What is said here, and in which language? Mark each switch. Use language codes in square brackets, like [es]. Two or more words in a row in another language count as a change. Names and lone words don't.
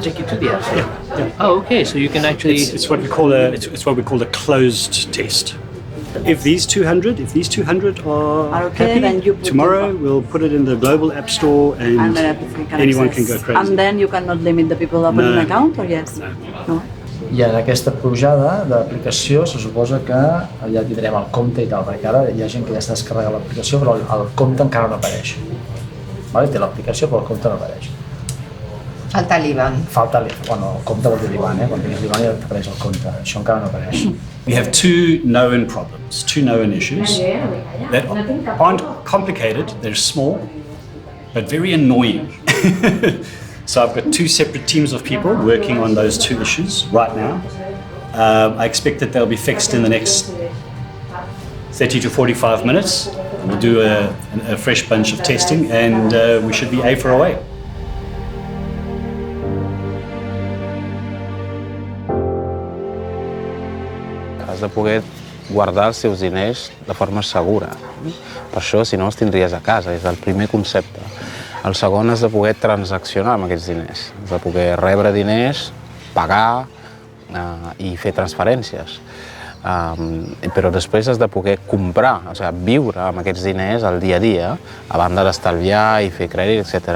[en] take you to the App Store. Oh, okay. So you can actually. It's what we call a closed test. If these 200 are okay, happy, then you put tomorrow we'll put it in the global app store and And then everything can anyone access. can go crazy. And then you cannot limit the people opening No. an account, or yes? No. [ca] I en aquesta pujada d'aplicació se suposa que ja tindrem el compte i tal, perquè ara hi ha gent que ja està descarregant l'aplicació però el compte encara no apareix. Vale? Té l'aplicació però el compte no apareix. Falta l'IBAN. Falta bueno, el compte vol dir l'IBAN, quan tinguis l'IBAN ja t'apareix el compte, això encara no apareix. [en] We have two known problems, two known issues that aren't complicated, they're small, but very annoying. So I've got two separate teams of people working on those two issues right now. I expect that they'll be fixed in the next 30 to 45 minutes. We'll do a fresh bunch of testing and we should be A for away. [ca] Has de poder guardar els teus diners de forma segura. Per això, si no, els tindries a casa, és el primer concepte. El segon, has de poder transaccionar amb aquests diners. Has de poder rebre diners, pagar i fer transferències. Però després has de poder comprar, o sigui, viure amb aquests diners el dia a dia, a banda d'estalviar i fer crèdit, etc.